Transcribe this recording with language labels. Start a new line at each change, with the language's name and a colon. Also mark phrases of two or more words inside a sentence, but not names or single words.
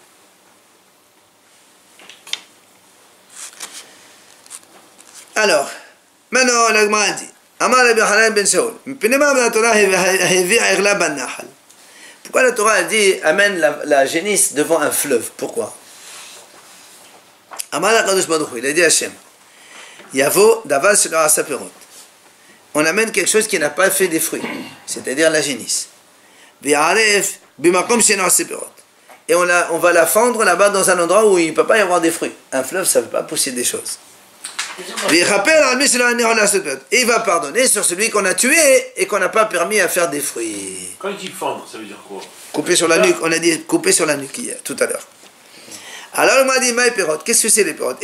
French: Alors, maintenant la Gemara dit Amar Rabbi Yochanan ben Shaul, pourquoi la Torah a dit amène la génisse devant un fleuve? Pourquoi?
Hebrew: אמר הקדוש ברוך הוא,
French: il a dit Hashem,
Hebrew: יבוא דבר שלא עשה פירות.
French: On amène quelque chose qui n'a pas fait des fruits, c'est-à-dire la génisse.
Hebrew: ויערף במקום שאינו עושה פירות.
French: Et on va la fendre là-bas dans un endroit où il ne peut pas y avoir des fruits. Un fleuve, ça ne peut pas pousser des choses. Et il va pardonner sur celui qu'on a tué et qu'on n'a pas permis à faire des fruits. Quand il dit fendre, ça veut dire quoi? Couper sur la nuque, on a dit couper sur la nuque hier, tout à l'heure. Alors il m'a dit,
Hebrew: מאי פירות,
French: qu'est-ce que c'est les pérotes?